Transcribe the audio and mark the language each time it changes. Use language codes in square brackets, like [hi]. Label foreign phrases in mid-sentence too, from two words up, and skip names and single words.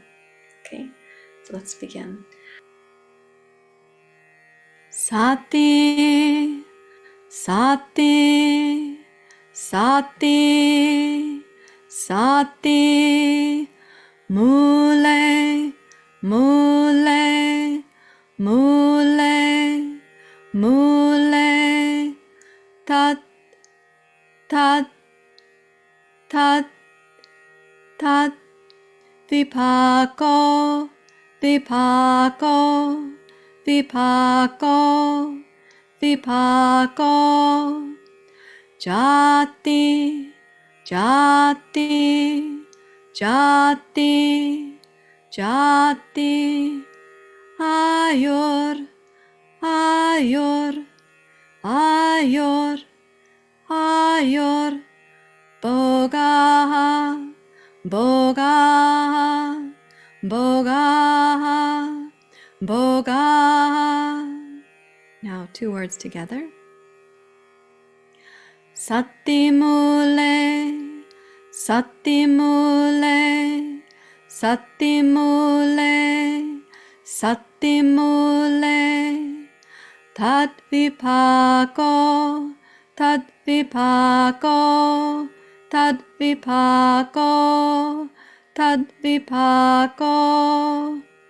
[en] Okay, so let's begin. [pi] Sati, Sati, Sati, Sati, mūle, mūle, mūle, mūle, tat, tat, tat, tat, vipako, vipako, vipako, vipako, jati, jati, jati, jati, ayor, ayor, ayor, ayor, boga, boga, boga, boga. [en] Now 2 words together. [pi] Sati mūle, Sati mūle, Sati mūle, Sati mūle, tadvipako, tadvipako, tadvipako, tadvipako,